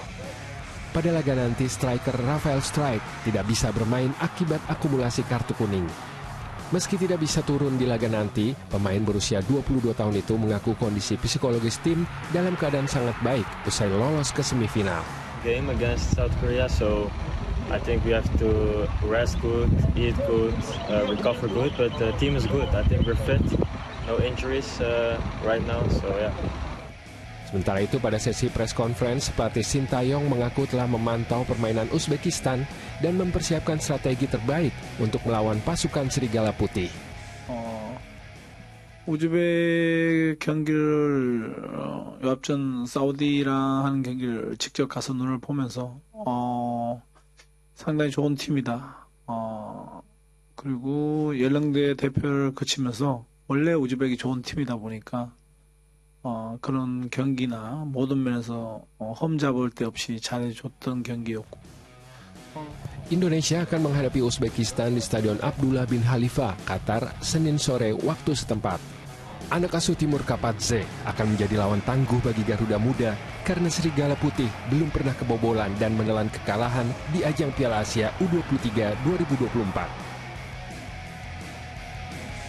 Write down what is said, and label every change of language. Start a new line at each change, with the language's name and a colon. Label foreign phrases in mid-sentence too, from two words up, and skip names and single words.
Indonesian: Pada laga nanti, striker Rafael Struijk tidak bisa bermain akibat akumulasi kartu kuning. Meski tidak bisa turun di laga nanti, pemain berusia 22 tahun itu mengaku kondisi psikologis tim dalam keadaan sangat baik usai lolos ke semifinal.
English: Game against South Korea, so I think we have to rest good, eat good, recover good, but the team is good. I think we're fit, no injuries right now, so yeah.
Indonesian: Sementara itu pada sesi
English: press conference,
Indonesian: pelatih Sintayong mengaku telah memantau permainan Uzbekistan dan mempersiapkan strategi terbaik untuk melawan pasukan Serigala Putih.
Korean: 우즈벡 경기를 앞전 사우디랑 하는 경기를 직접 가서 눈을 보면서 상당히 좋은 팀이다. 그리고 연령대 대표를 거치면서 원래 우즈벡이 좋은 팀이다 보니까 그런 경기나 모든 면에서 험잡을 데 없이 잘해줬던 경기였고.
Indonesian: Indonesia akan menghadapi Uzbekistan di Stadion Abdullah bin Khalifa, Qatar, Senin sore waktu setempat. Anak asuh Timur Kapadze akan menjadi lawan tangguh bagi Garuda Muda karena Serigala Putih belum pernah kebobolan dan menelan kekalahan di ajang Piala Asia U23 2024.